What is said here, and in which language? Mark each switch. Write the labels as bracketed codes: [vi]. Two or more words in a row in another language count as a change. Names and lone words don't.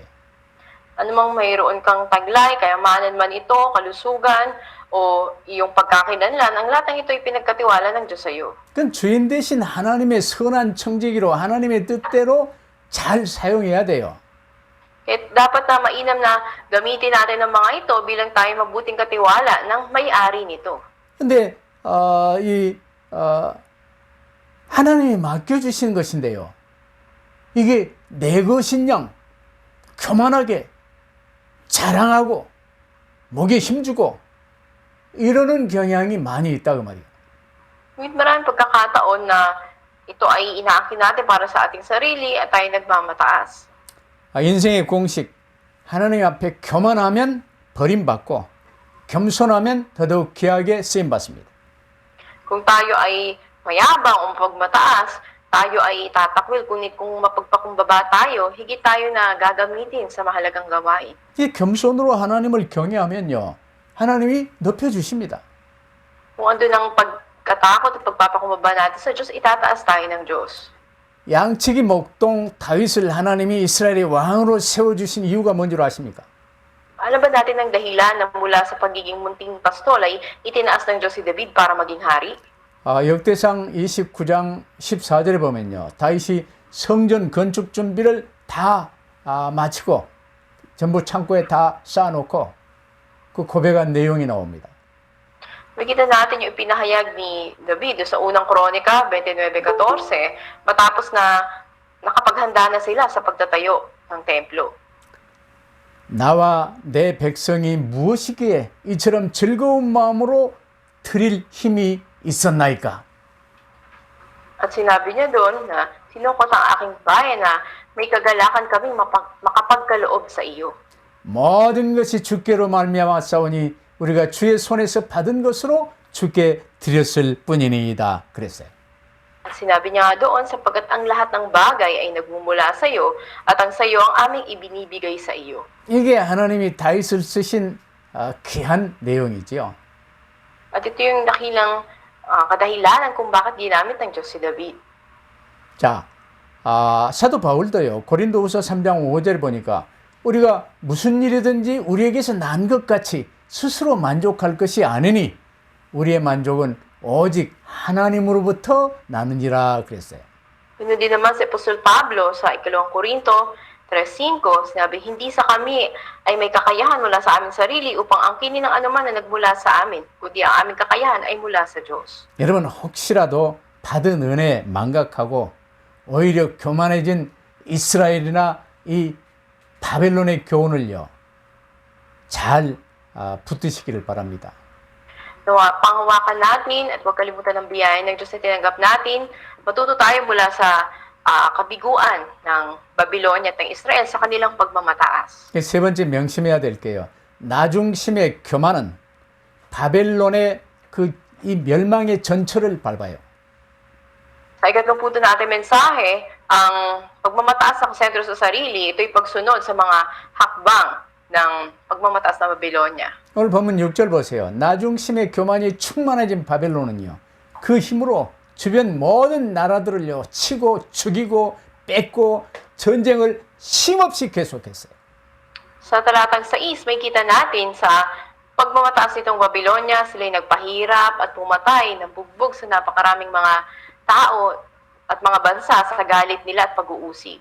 [tl] Anumang mayroon kang taglay, kayamanan man ito, kalusugan, o iyong pagkakinanlan, ang lahat ng ito ay pinagkatiwala ng Diyos sa iyo. [ko] 그건 주인 대신 하나님의 선한 청지기로 하나님의 뜻대로 잘 사용해야 돼요. [tl] Kaya dapat na mainam na gamitin natin ang mga ito bilang tayo mabuting katiwala ng may-ari nito. [ko] 근데 하나님이 맡겨주신 것인데요. 이게 내 것인 양 교만하게 자랑하고 목에 힘주고 이러는 경향이 많이 있다고 말이에요. [tl] Ngunit maraming pagkakataon na ito ay inaakin natin para sa ating sarili at tayo nagmamataas. [ko] 인생의 공식 하나님 앞에 교만하면 버림받고 겸손하면 더더욱 귀하게 쓰임받습니다. [tl] Kung tayo ay mayabang o pagmataas, tayo ay tatakwil. Kung mapagpakumbaba tayo, higit tayo na gagamitin sa mahalagang gawain. [ko] 이 겸손으로 하나님을 경외하면요. 하나님이 높여주십니다. [tl] Kung andun ang pagkatakot at pagpapakumbaba natin sa Diyos, itataas tayo ng Diyos. [ko] 양치기 목동 다윗을 하나님이 이스라엘의 왕으로 세워주신 이유가 뭔 줄 아십니까? [tl] Alam ba natin ang dahilan na mula sa pagiging munting pastol ay itinaas ng Diyos si David para maging hari? [ko] 역대상 29장 14절에 보면요. 다윗이 성전 건축 준비를 다 마치고 전부 창고에 다 쌓아놓고 그 고백한 내용이 나옵니다. [tl] Makita natin yung ipinahayag ni David sa unang Kronika 29:14 matapos na nakapaghanda na sila sa pagtatayo ng templo. [ko] 나와 내 백성이 무엇이기에 이처럼 즐거운 마음으로 드릴 힘이 있었나이까? [tl] At sinabi niya doon na sinukot ang aking bayan na may kagalakan kaming makapagkaloob sa iyo. [ko] 모든 것이 주께로 말미암아 싸우니 우리가 주의 손에서 받은 것으로 주께 드렸을 뿐이니이다. 그랬어요. [tl] At sinabi niya nga doon sapagkat ang lahat ng bagay ay nagmumula sa iyo at ang sa iyo ang aming ibinibigay sa iyo. [ko] 이게 하나님이 다윗을 쓰신 귀한 내용이지요. [tl] At ito yung dakilang kadahilanan kung bakit ginamit ng Diyos si David. [ko] 자, 사도 바울도요. 고린도후서 3장 5절 보니까 우리가 무슨 일이든지 우리에게서 난 것 같이 스스로 만족할 것이 아니니 우리의 만족은 오직 하나님으로부터 나느니라 그랬어요. [tl] Yun din naman si Apostol Pablo sa 2 Korinto 3:5, sinabi, hindi sa kami ay may kakayahan mula sa aming sarili upang angkinin ng anuman na nagmula sa amin, kundi ang aming kakayahan ay mula sa Diyos. [ko] 여러분 혹시라도 받은 은혜 망각하고 오히려 교만해진 이스라엘이나 이 바벨론의 교훈을요 잘 붙드시기를 바랍니다. [tl] Panghawakan natin at huwag kalimutan ng biyaya ng Diyos na tinanggap natin. Matuto tayo mula sa kabiguan ng Babylonia at ng Israel sa kanilang pagmamataas. [ko] 세 번째 명심해야 될 게요. 나중심의 교만은 바벨론의 이 멸망의 전철을 밟아요. [tl] Sa ikatlong punto natin mensahe, ang pagmamataas ng sentro sa sarili, ito'y pagsunod sa mga hakbang ng pagmamataas ng Babylonia. [ko] 오늘 본문 6절 보세요. 나중심의 교만이 충만해진 바벨론은요. 그 힘으로 주변 모든 나라들을요. 치고 죽이고 뺏고 전쟁을 쉼없이 계속했어요. [tl] Sa talatang 6, may kita natin sa pagmamataas nitong Babylonia, sila'y nagpahirap at pumatay ng bugbog sa napakaraming mga tao at mga bansa sa galit nila at pag-uusig.